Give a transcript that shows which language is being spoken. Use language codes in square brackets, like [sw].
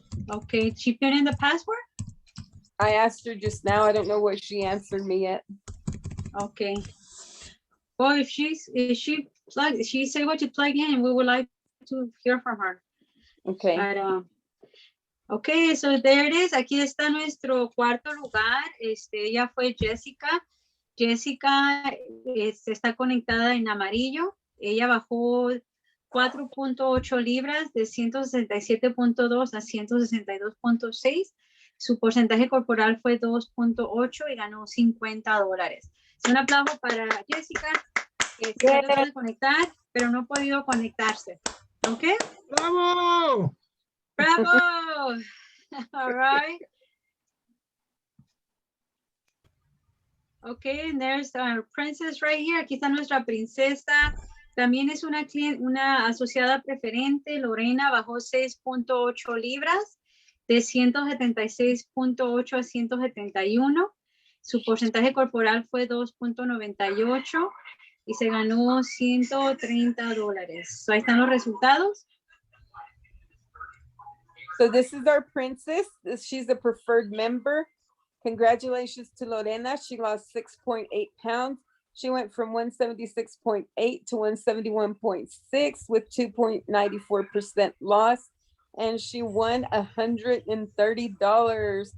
[en] Okay, she put in the password? I asked her just now. I don't know what she answered me yet. Okay. Well, if she say what to plug in, we would like to hear from her. Okay. But, okay, so there it is. [es] Aquí está nuestro cuarto lugar. Ella fue Jessica. Jessica está conectada en amarillo. Ella bajó 4.8 libras de 167.2 a 162.6. Su porcentaje corporal fue 2.8 y ganó $50. Un aplauso para Jessica, que se trató de conectar, pero no ha podido conectarse. ¿Ok? ¡Bravo! [en] ¡Bravo! All right. Okay, and there's our princess right here. [es] Aquí está nuestra princesa. También es una asociada preferente. Lorena bajó 6.8 libras de 176.8 a 171. Su porcentaje corporal fue 2.98 y se ganó $130. So, ahí están los resultados. [en] So this is our princess. She's a preferred member. Congratulations to Lorena. She lost 6.8 pounds. She went from 176.8 to 171.6 with 2.94% loss. And she won $130.